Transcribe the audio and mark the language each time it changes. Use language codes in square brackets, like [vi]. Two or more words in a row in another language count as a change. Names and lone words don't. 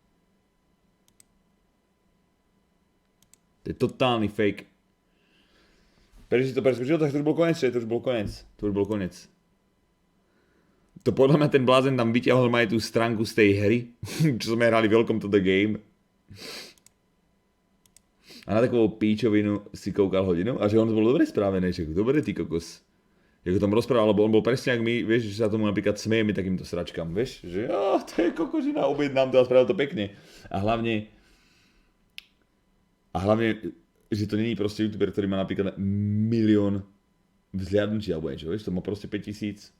[sk] To je totálny fake. Prečo si to preskočil, tak to už bol konec, to už bol konec. To podľa mňa ten blázen tam vyťahol ma aj tú stránku z tej hry, čo sme hrali Welcome to the Game. [cs] A na takovou píčovinu si koukal hodinu [sk] a že on to bol dobre správený, že dobre ty kokos. Jak ho tam rozprával, lebo on bol presne jak my, vieš, že sa tomu napríklad smejeme takýmto sračkám, vieš, že to je kokožina, objednám to a spravil to pekne. A hlavne, že to není proste youtuber, ktorý má napríklad 1 000 000 vzliadnutí alebo niečo, vieš, to má proste 5000.